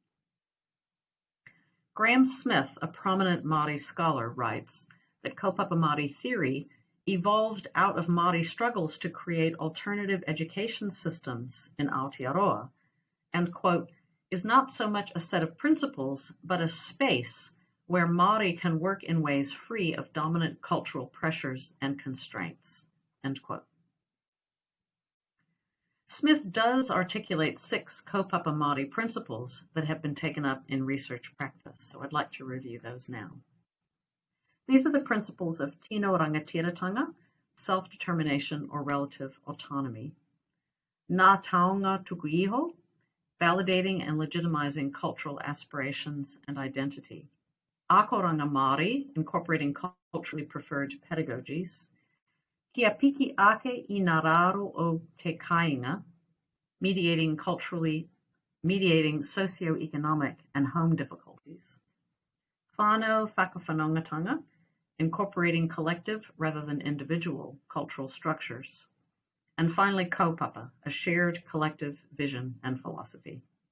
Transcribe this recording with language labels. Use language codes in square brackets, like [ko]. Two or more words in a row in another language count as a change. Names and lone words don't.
[en] Graham Smith, a prominent Māori scholar, writes that [mi] Kaupapa Māori [en] theory evolved out of Māori struggles to create alternative education systems in Aotearoa and, quote, is not so much a set of principles, but a space where Māori can work in ways free of dominant cultural pressures and constraints, end quote. Smith does articulate 6 [mi] Kaupapa Māori [en] principles that have been taken up in research practice, so I'd like to review those now. These are the principles of [mi] tino rangatiratanga, [en] self-determination or relative autonomy, [mi] ngā taonga tuku iho, [en] validating and legitimizing cultural aspirations and identity, [mi] Akoranga Māori, [en] incorporating culturally preferred pedagogies, [mi] Kia piki ake I ngā raro o te kāinga, [en] mediating socioeconomic and home difficulties, [mi] whānau whakawhanongatanga, [en] incorporating collective rather than individual cultural structures, and finally kaupapa, a shared collective vision and philosophy.